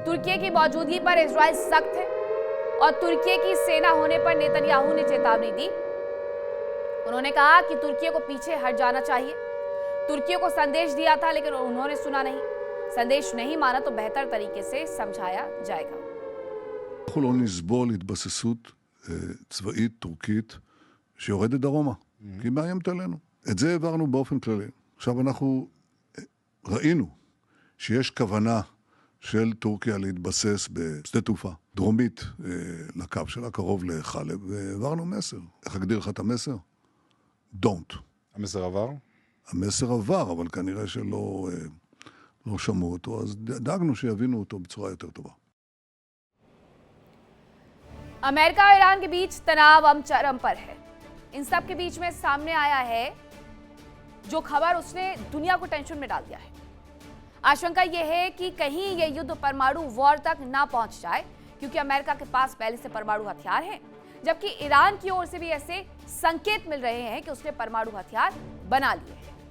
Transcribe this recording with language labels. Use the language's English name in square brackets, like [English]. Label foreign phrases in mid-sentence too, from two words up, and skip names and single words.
[Hindi] तुर्की की मौजूदगी पर इजराइल सख्त है और तुर्की की सेना होने पर नेतन्याहू ने चेतावनी दी। उन्होंने कहा कि तुर्की को पीछे हट जाना चाहिए। तुर्की को संदेश दिया था लेकिन उन्होंने सुना नहीं। संदेश नहीं माना तो बेहतर तरीके से समझाया जाएगा। [Hebrew] אנחנו לא נסבול התבססות צבאית טורקית שיורדת דרומה, כי היא מאיימת עלינו. את זה העברנו באופן כללי. עכשיו אנחנו ראינו שיש כוונה של טורקיה להתבסס בשדה תעופה דרומית לקו שלה, קרוב לחלב, והעברנו מסר. איך אגדיר לך את המסר? Don't. המסר עבר? המסר עבר, אבל כנראה שלא לא שמעו אותו, אז דאגנו שיבינו אותו בצורה יותר טובה. [Hindi] अमेरिका और ईरान के बीच तनाव अब चरम पर है। इन सब के बीच में सामने आया है जो खबर, उसने दुनिया को टेंशन में डाल दिया है। आशंका यह है कि कहीं यह युद्ध परमाणु वॉर तक ना पहुंच जाए, क्योंकि अमेरिका के पास पहले से परमाणु हथियार हैं, जबकि ईरान की ओर से भी ऐसे संकेत मिल रहे हैं कि उसने परमाणु हथियार बना लिए हैं।